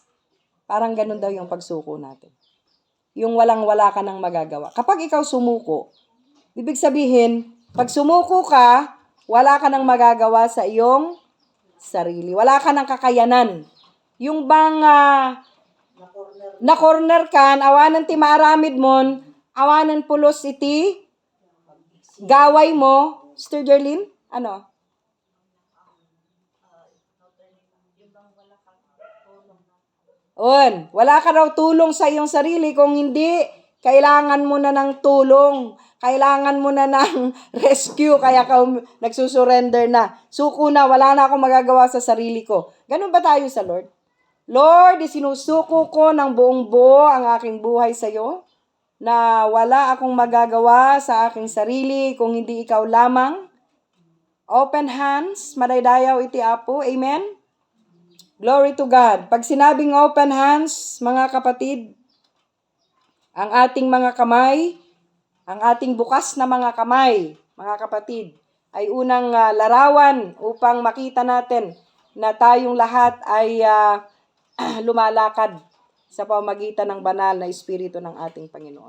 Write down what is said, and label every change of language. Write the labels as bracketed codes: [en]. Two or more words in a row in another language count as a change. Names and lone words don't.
[tl] Parang ganun daw yung pagsuko natin. Yung walang-wala ka nang magagawa. Kapag ikaw sumuko, ibig sabihin, pag sumuko ka, wala ka nang magagawa sa iyong sarili. Wala ka nang kakayanan. Yung bang na-corner ka, [ilo] awanan ti maaramid mon, awanan pulos iti, gaway mo, Sister Jerlyn, ano? [tl] Wala ka raw tulong sa iyong sarili kung hindi, kailangan mo na ng tulong. Kailangan mo na ng rescue, kaya ka nagsusurrender na. Suko na, wala na akong magagawa sa sarili ko. Ganun ba tayo sa Lord? Lord, isinusuko ko ng buong buo ang aking buhay sa iyo, na wala akong magagawa sa aking sarili kung hindi ikaw lamang. [en] Open hands, [ilo] madaydayaw iti Apo. [tl] Amen? [en] Glory to God. [tl] Pag sinabing [en] open hands, [tl] mga kapatid, ang ating mga kamay, ang ating bukas na mga kamay, mga kapatid, ay unang larawan upang makita natin na tayong lahat ay lumalakad sa pamamagitan ng banal na espiritu ng ating Panginoon.